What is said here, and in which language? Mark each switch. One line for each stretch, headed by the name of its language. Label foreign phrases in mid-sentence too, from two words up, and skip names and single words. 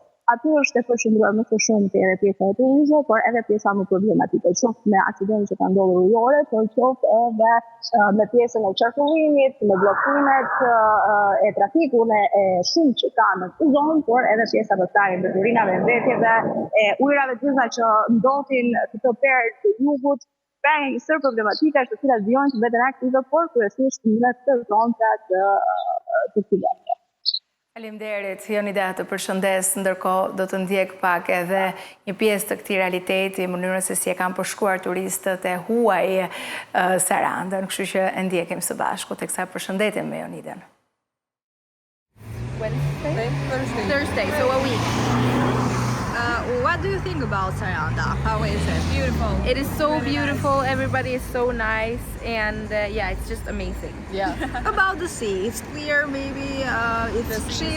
Albanian: Aty është e përshëndruar më së shumti edhe pjesa e turizmit, por edhe pjesa më problematike, qoftë me aksidente që kanë ndodhur ujore, por qoftë edhe me pjesën e qarkullimit, me bllokimet e trafikut e shumë që ka në këtë zonë, por edhe pjesa vestare e mbeturinave, mbetjeve, e ujrave të që ndodhin këtë perë të jugut, pra një sër problematika të cilat vijojnë që vetëm aktive, por kryesisht në këtë zonë të cilave. Faleminderit, Jonida, të përshëndes, ndërkohë do të ndjek pak edhe një pjesë të këtij realiteti, mënyrën se si e kanë përshkuar turistët e huaj Sarandën, kështu që e ndjekim së bashku, teksa përshëndetim me Jonidën.
English: Thursday, so a week. What do you think about Saranda? How is it? Beautiful. It is so beautiful, everybody is so nice, and yeah, it's just amazing. Yeah. About the sea, it's clear, maybe it's cheap.